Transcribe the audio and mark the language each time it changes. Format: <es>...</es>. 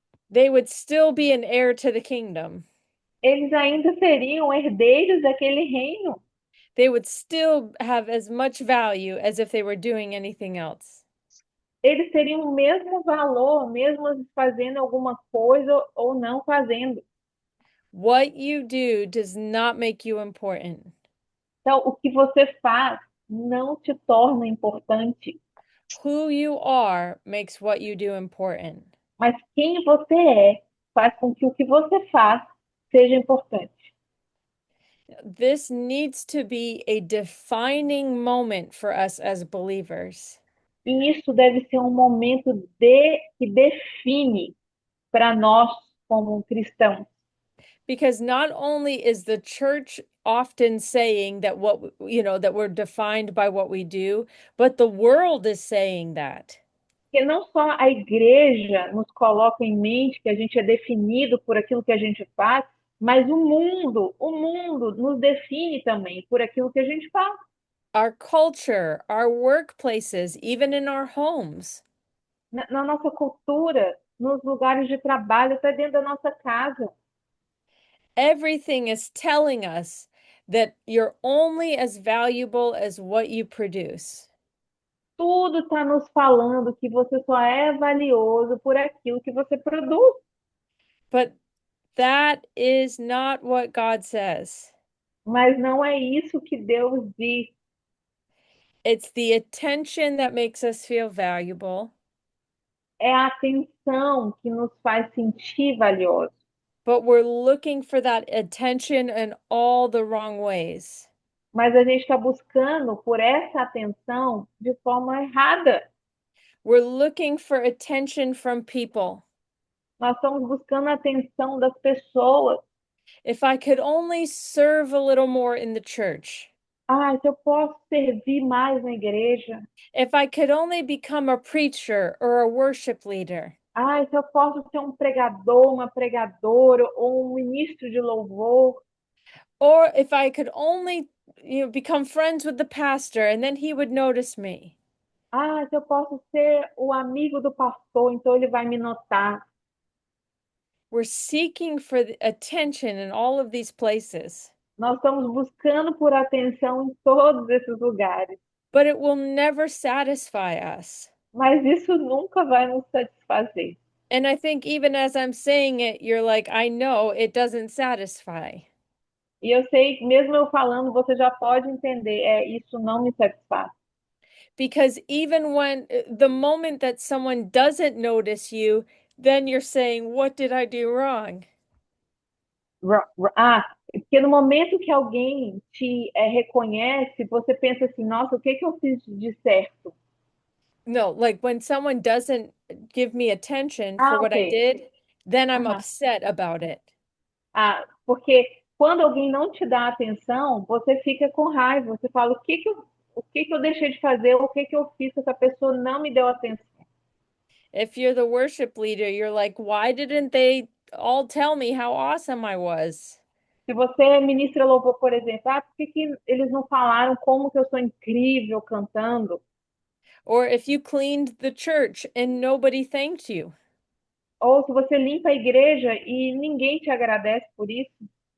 <en>They would still be an heir to the kingdom.</en> <pt>Eles ainda seriam herdeiros daquele reino.</pt> <en>They would still have as much value as if they were doing anything else.</en> <pt>eles teriam o mesmo valor, mesmo eles fazendo alguma coisa ou não fazendo.</pt> <en>What you do does not make you important.</en> <pt>Então, o que você faz não te torna importante,</pt> <en>Who you are makes what you do important.</en> <pt>mas quem você faz com que o que você faz seja importante.</pt> <en>This needs to be a defining moment for us as believers.</en> <pt>E isso deve ser um momento que define para nós como cristãos.</pt> <en>Because not only is the church often saying that that we're defined by what we do, but the world is saying that.</en> <pt>Porque não só a igreja nos coloca em mente que a gente é definido por aquilo que a gente faz, mas o mundo nos define também por aquilo que a gente faz.</pt> <en>Our culture, our workplaces, even in our homes.</en> <pt>Na nossa cultura, nos lugares de trabalho, até dentro da nossa casa.</pt> <en>Everything is telling us that you're only as valuable as what you produce.</en> <pt>Tudo está nos falando que você só é valioso por aquilo que você produz.</pt> <en>But that is not what God says.</en> <pt>Mas não é isso que Deus diz.</pt> <en>It's the attention that makes us feel valuable,</en> <pt>É a atenção que nos faz sentir valiosos.</pt> <en>but we're looking for that attention in all the wrong ways.</en> <pt>Mas a gente está buscando por essa atenção de forma errada.</pt> <en>We're looking for attention from people.</en> <pt>Nós estamos buscando a atenção das pessoas.</pt> <en>If I could only serve a little more in the church.</en> <pt>Ah, se eu posso servir mais na igreja.</pt> <en>If I could only become a preacher or a worship leader.</en> <pt>Ah, se eu posso ser um pregador, uma pregadora ou um ministro de louvor.</pt> <en>Or if I could only, become friends with the pastor and then he would notice me.</en> <pt>Ah, se eu posso ser o amigo do pastor, então ele vai me notar.</pt> <en>We're seeking for the attention in all of these places,</en> <pt>Nós estamos buscando por atenção em todos esses lugares.</pt> <en>but it will never satisfy us.</en> <pt>Mas isso nunca vai nos satisfazer.</pt> <en>And I think even as I'm saying it, you're like, I know it doesn't satisfy.</en> <pt>E eu sei, mesmo eu falando, você já pode entender, isso não me satisfaz.</pt> <en>Because even when the moment that someone doesn't notice you, then you're saying, what did I do wrong?</en> <pt>Ah, porque no momento que alguém te reconhece, você pensa assim, nossa, o que que eu fiz de certo?</pt> <en>No, like when someone doesn't give me attention for Ah, what I ok. did, then I'm Aham. upset about it.</en> <pt>Ah, porque quando alguém não te dá atenção, você fica com raiva. Você fala, o que que eu deixei de fazer? O que que eu fiz que essa pessoa não me deu atenção?</pt> <en>If you're the worship leader, you're like, why didn't they all tell me how awesome I was?</en> <pt>Se você ministra louvor, por exemplo, por que que eles não falaram como que eu sou incrível cantando?</pt> <en>Or if you cleaned the church and nobody thanked you.</en> <pt>Ou se você limpa a igreja e ninguém te agradece por isso?</pt>